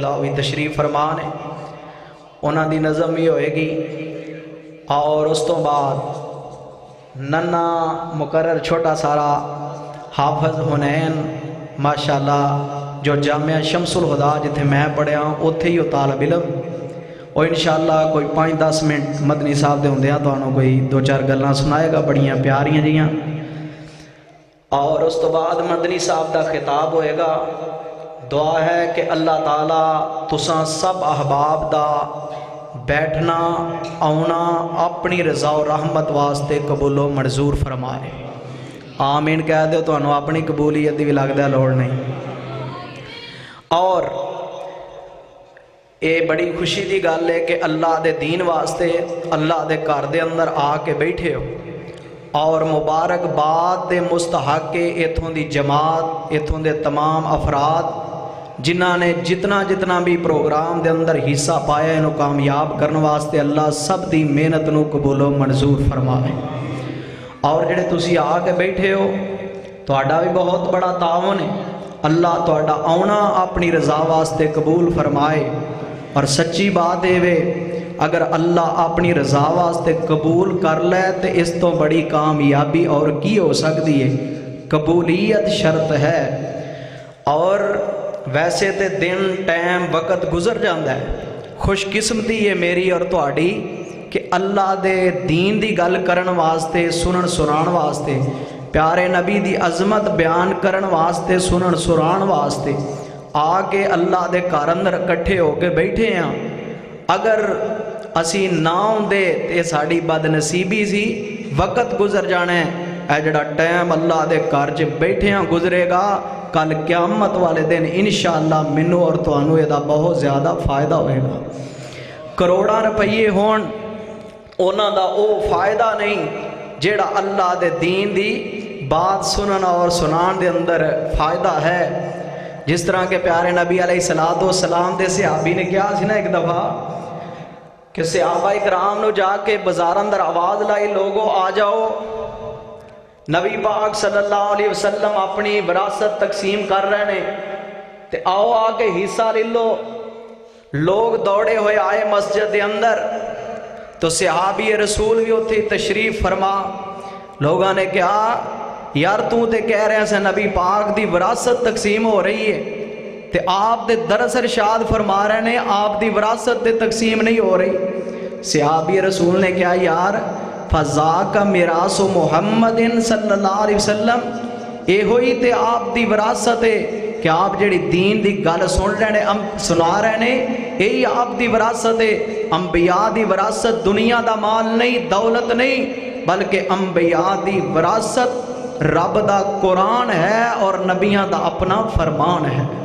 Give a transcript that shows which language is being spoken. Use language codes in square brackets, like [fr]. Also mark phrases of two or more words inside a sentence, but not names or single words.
[pa] وہی تشریف فرمان ہے، انہاں دی نظم بھی ہوئے گی، اور اس تو بعد ننا مقرر چھوٹا سارا حافظ حنین ماشاءاللہ جو جامعہ شمس الہدا جتھے میں پڑھیا ہوں اتھے ہی طالب علم، اور انشاءاللہ کوئی 5-10 منٹ مدنی صاحب دے ہوندے ہیں تو انہوں کوئی 2-4 گلاں سنائے گا بڑیاں پیاریاں جیاں، اور اس تو بعد مدنی صاحب دا خطاب ہوئے گا۔ دعا ہے کہ اللہ تعالیٰ تساں سب احباب دا بیٹھنا آنا اپنی رضا و رحمت واسطے قبول و منظور فرمائے۔ آمین کہہ دے تو انہوں اپنی قبولیت دی بھی لگ دے لوڑ نہیں۔ اور اے بڑی خوشی دی گل ہے کہ اللہ دے دین واسطے اللہ دے گھر دے اندر آ کے بیٹھے ہو، اور مبارک باد دے مستحق کے ایتھوں دی جماعت، ایتھوں دے تمام افراد جنہاں نے جتنا بھی پروگرام دے اندر حصہ پایا انہوں کامیاب کرنے واسطے اللہ سب دی محنت نو قبول و منظور فرمائے۔ اور جڑے تسی آ کے بیٹھے ہو تہاڈا بھی بہت بڑا تعاون ہے، اللہ تہاڈا آنا اپنی رضا واسطے قبول فرمائے۔ اور سچی بات ہے وے اگر اللہ اپنی رضا واسطے قبول کر لے تو اس تو بڑی کامیابی اور کی ہو سکتی ہے؟ قبولیت شرط ہے۔ اور ویسے تے دن ٹائم وقت گزر جاندہ ہے، خوش قسمتی ہے میری اور تہاڈی کہ اللہ دے دین دی گل کرن واسطے، سنن سنان واسطے، پیارے نبی دی عظمت بیان کرن واسطے، سنن سنان واسطے آ کے اللہ دے گھر اندر اکٹھے ہو کے بیٹھے ہیں۔ اگر اسی نہ ہوندے تے ساڑی بد نصیبی سی، وقت گزر جانا ہے، اے جڑا ٹائم اللہ دے گھر چ بیٹھے ہیں گزرے گا، کل قیامت والے دن انشاءاللہ منو اور تانوں یہ بہت زیادہ فائدہ ہوئے گا۔ کروڑاں روپے ہون انہاں دا او فائدہ نہیں جیہڑا اللہ دے دین دی بات سنن اور سنان دے اندر فائدہ ہے. جس طرح کے پیارے نبی [ar] عليه الصلاة والسلام [pa] دے صحابی نے کہا سی نا ایک دفعہ کہ صحابہ اکرام نوں جا کے بازار اندر آواز لائی، لوکو آ جاؤ، نبی پاک [ar] صلى الله عليه وسلم [pa] اپنی وراثت تقسیم کر رہے نے، تے آؤ آ کے حصہ لے لو. [ur] لوگ دوڑے ہوئے آئے مسجد کے اندر، تو صحابی رسول بھی اتھے تشریف فرما. لوگوں نے کہا یار تو تو کہہ رہے ہیں نبی پاک کی وراثت تقسیم ہو رہی ہے, [pa] تو آپ دے درس ارشاد فرما رہے نے آپ دی وراثت تے تقسیم نہیں ہو رہی. [ur] صحابی رسول نے کہا یار [ar] فذاك ميراث محمد صلى الله عليه وسلم, [pa] ایہو ہی تے آپ دی وراثت ہے کہ آپ جیہڑی دین دی گل سن رہے نے سنا رہے نے، یہی آپ دی وراثت ہے. انبیاء دی وراثت دنیا دا مال نہیں، دولت نہیں، بلکہ انبیاء دی وراثت رب دا قرآن ہے اور نبیاں دا اپنا فرمان ہے.